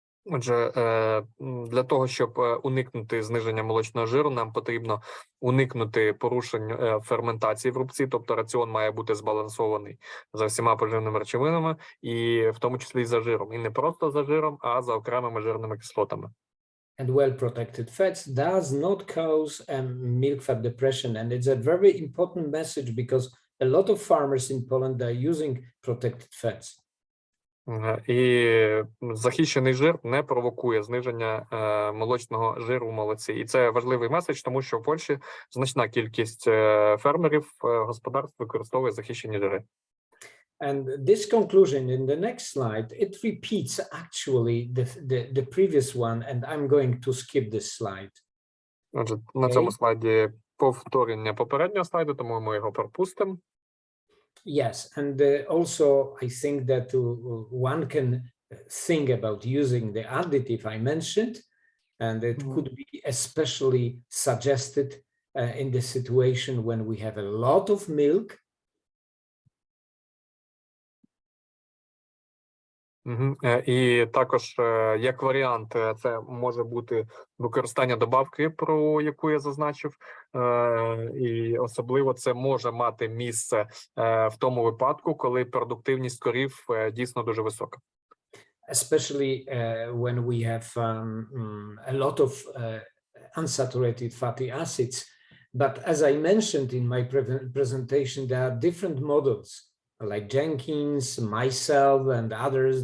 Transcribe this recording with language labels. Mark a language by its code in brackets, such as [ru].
[uk] Отже, для того, щоб уникнути зниження молочного жиру, нам потрібно уникнути порушень ферментації в рубці, тобто раціон має бути збалансований за всіма поживними речовинами, і в тому числі і за жиром. І не просто за жиром, а за окремими жирними кислотами. [en] And well-protected fats does not cause milk fat depression, and it's a very important message because a lot of farmers in Poland are using protected fats. [uk] І захищений жир не провокує зниження молочного жиру в молоці. І це важливий меседж, тому що в Польщі значна кількість фермерів господарств використовує захищені жири. [en] And this conclusion in the next slide, it repeats actually the previous one, and I'm going to skip this slide. [uk] Отже, на цьому слайді повторення попереднього слайду, тому ми його пропустимо. [en] Yes, and also I think that one can think about using the additive I mentioned, and it could be especially suggested in the situation when we have a lot of milk. [uk] І також, як варіант, це може бути використання добавки, про яку я зазначив, і особливо це може мати місце в тому випадку, коли продуктивність корів дійсно дуже висока. [en] Especially when we have a lot of unsaturated fatty acids. But as I mentioned in my presentation, there are different models, like Jenkins, myself, and others.